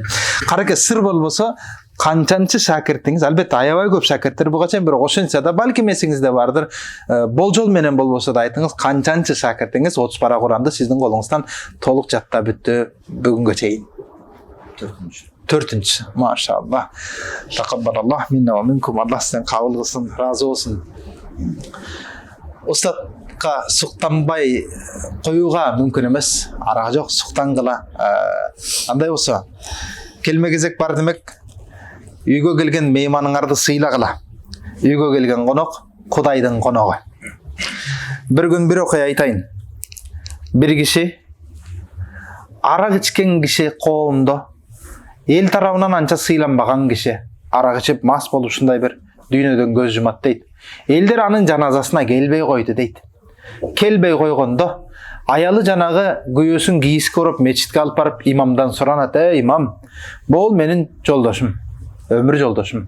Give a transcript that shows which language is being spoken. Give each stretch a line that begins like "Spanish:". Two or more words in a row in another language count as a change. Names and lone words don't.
Kyrgyz: Кареке сыр болбосо канчанчы шакиртиңиз, албетте аябай көп шакирттер буга чейин, бирок ошентсе да балким эсиңизде бардыр. Болжол менен болбосо да айтыңыз, канчанчы шакиртиңиз 30 пара Куранды сиздин колуңуздан толук жаттап бүттү бүгүнгө чейин? 4-нчү. Машалла.
Arabic: تقبل الله منا ومنكم.
Kyrgyz: Аллах сизден кабыл кылсын, разы болсун. Устатка суктанбай коюуга мүмкүн эмес. Арага жок, суктангыла. Андай болсо, келме кезек бар демек. Үйгө келген мейманыңарды сыйлагыла. Үйгө келген конок Кудайдын коногу.
Turkish: Bir gün
Kyrgyz: bir окуя айтайын. Bir киши арак ичкен киши коомдо эл тарабынан анча сыйланбаган киши арак ичип мас болуп ушундай бир дүйнөдөн көз жумат дейт. Элдер анын жаназасына келбей койду дейт. Келбей койгондо аялы жанагы күйөөсүн кийиске уруп мечитке алып барып имамдан суранат: "Имам, бул менин жолдошум, өмүр жолдошум.